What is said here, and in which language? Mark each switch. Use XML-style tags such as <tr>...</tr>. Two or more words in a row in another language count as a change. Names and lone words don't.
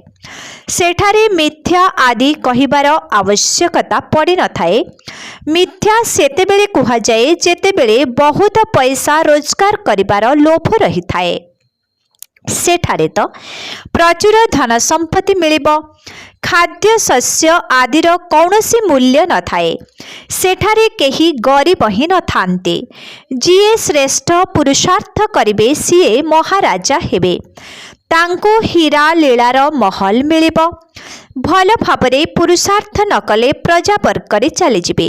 <or>ସେଠାରେ ମିଥ୍ୟା ଆଦି କହିବାର ଆବଶ୍ୟକତା ପଡ଼ି ନ ଥାଏ। ମିଥ୍ୟା ସେତେବେଳେ କୁହା ଯାଏ ଯେତେବେଳେ ବହୁତ ପୈସା ରୋଜଗାର କରିବାର ଲୋଭ ରହି ଥାଏ। ସେଠାରେ ତୋ ପ୍ରଚୁର ଧନ ସମ୍ପତ୍ତି ମିଳିବୋ। ଖାଦ୍ୟ ଶସ୍ୟ ଆଦିର କୌନସୀ ମୂଲ୍ୟ ନ ଥାଏ। ସେଠାରେ କେହି ଗରୀବ ହୀ ନ ଥାନ୍ତେ। ଯିଏ ଶ୍ରେଷ୍ଠ ପୁରୁଷାର୍ଥ କରିବେ ସିଏ ମହାରାଜା ହେବେ। ତାଙ୍କୋ ହୀରା ଲୀଳାର ମହଲ ମିଳିବୋ। ଭଲ ଭାବରେ ପୁରୁଷାର୍ଥ ନ କଲେ ପ୍ରଜାବର୍ଗରେ ଚଲି ଯିବେ।</or>